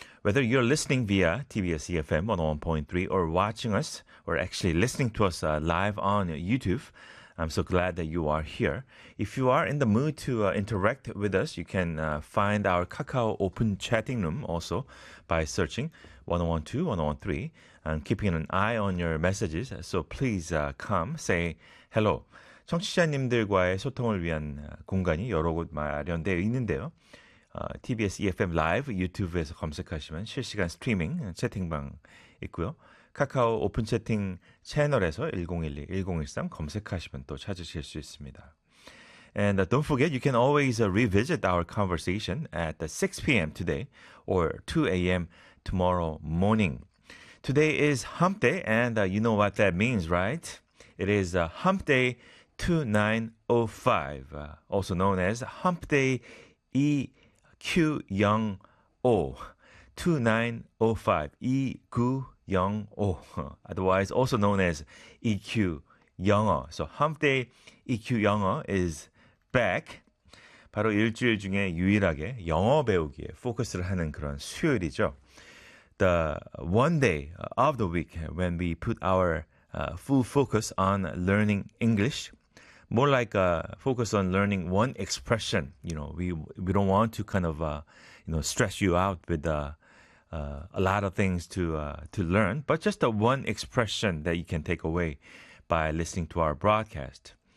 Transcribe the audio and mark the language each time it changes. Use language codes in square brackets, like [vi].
[en] Whether you're listening via TBS EFM 101.3 or watching us or actually listening to us live on YouTube, I'm so glad that you are here. If you are in the mood to interact with us, you can find our Kakao open chatting room also by searching 101.2, 101.3 and keeping an eye on your messages. So please come, say hello. [ko] 청취자님들과의 소통을 위한 공간이 여러 곳 마련되어 있는데요. TBS EFM Live 유튜브에서 검색하시면 실시간 스트리밍 채팅방 있고요. 카카오 오픈 채팅 채널에서 1012, 1013 검색하시면 또 찾으실 수 있습니다. [en] And don't forget, you can always revisit our conversation at 6 p.m. today or 2 a.m. tomorrow morning. Today is hump day, and you know what that means, right? It is hump day 2905, also known as hump day EQ0O, 2905, EQ0O. Otherwise also known as EQ 영어. So hump day EQ 영어 is back. [ko] 바로 일주일 중에 유일하게 영어 배우기에 포커스를 하는 그런 수요일이죠. [en] The one day of the week when we put our full focus on learning English. More like focus on learning one expression. You know, we don't want to kind of, you know, stress you out with the a lot of things to learn, but just the one expression that you can take away by listening to our broadcast.